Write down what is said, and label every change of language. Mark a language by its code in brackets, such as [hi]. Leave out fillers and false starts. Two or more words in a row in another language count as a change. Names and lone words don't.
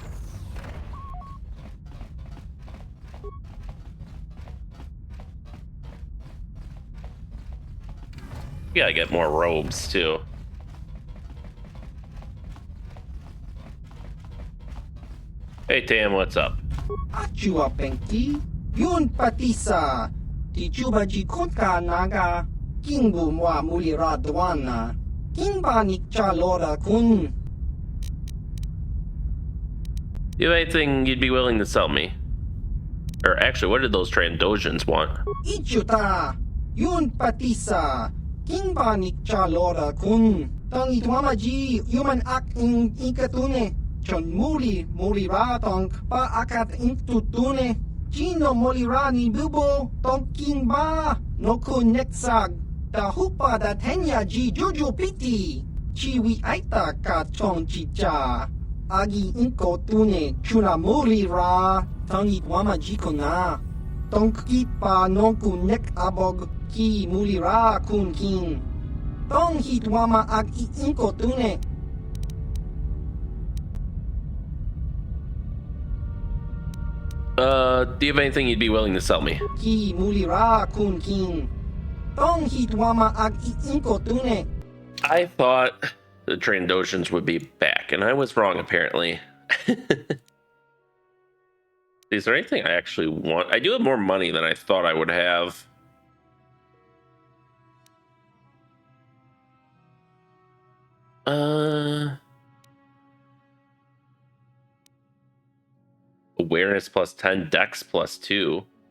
[en] We gotta get more robes too. Hey Tam, what's up? Achua Penki, Yun Patisa, Tichuba Jikutka Naga, Kingu Mwa Mulira Dwana, Kimba Nikcha Lora Kun. You have anything you'd be willing to sell me? Or actually, what did those Trandosians want? Ichuta, Yun Patisa, Kimba Nikcha Lora Kun. Tong Itwamaji, Human Ak in Ikatune. Chon muli mulira tong pa akat intutune. Chino mulira ni bubo tong kimba no kun neksag. Da hupa da tenya ji juju piti. Chiwi aita ka chong chicha. Agi inko tune chuna mulira tong itwama jikona. Tong kipa no kun nek abog ki mulira kun kin. Tong hitwama ag inko tune. Do you have anything you'd be willing to sell me? Ki mulira kun kin. Tong hitwama ag inko tune. I thought the Trandosians would be back, and I was wrong apparently. Is there anything I actually want? I do have more money than I thought I would have. Awareness plus 10, Dex plus 2.